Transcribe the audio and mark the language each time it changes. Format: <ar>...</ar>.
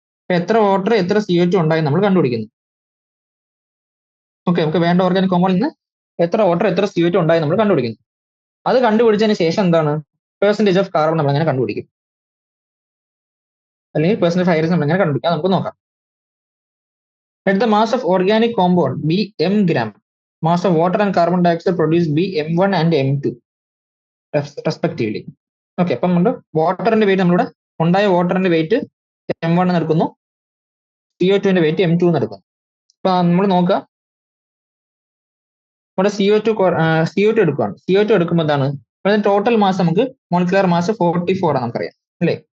<ml>എത്ര വാട്ടർ എത്ര CO2 ഉണ്ടായി നമ്മൾ കണ്ടുപിടിക്കുന്നു. ഓക്കെ, നമുക്ക് വേണ്ട ഓർഗാനിക് കോമ്പൗണ്ടിൽ നിന്ന് എത്ര വാട്ടർ എത്ര CO2 ഉണ്ടായി നമ്മൾ കണ്ടുപിടിക്കുന്നു. അത് കണ്ടുപിടിച്ചതിന് ശേഷം എന്താണ്? പെർസെന്റേജ് ഓഫ് കാർബൺ നമ്മൾ എങ്ങനെ കണ്ടുപിടിക്കും, അല്ലെങ്കിൽ പെർസെന്റേജ് ഹൈഡ്രജൻ നമ്മൾ എങ്ങനെ കണ്ടുപിടിക്കാം നമുക്ക് നോക്കാം.</ml> <en>Let the mass of organic compound be m gram. Mass of water and carbon dioxide produced be m1 and m2 respectively.</en> <ml>Okay, അപ്പം നമ്മൾ വാട്ടറിന്റെ വെയിറ്റ് നമ്മളിവിടെ ഉണ്ടായ വാട്ടറിന്റെ വെയിറ്റ് m1 എന്ന് എടുക്കുന്നു, CO2ന്റെ വെയിറ്റ് m2 എന്ന് എടുക്കുന്നു. അപ്പൊ നമ്മൾ നോക്കുക, ഇവിടെ CO2 എടുക്കുകയാണ്. CO2 എടുക്കുമ്പോൾ എന്താണ്? ടോട്ടൽ മാസ് നമുക്ക് മോളിക്കുലർ മാസ് 44 ആണ് നമുക്കറിയാം, അല്ലേ?</ml>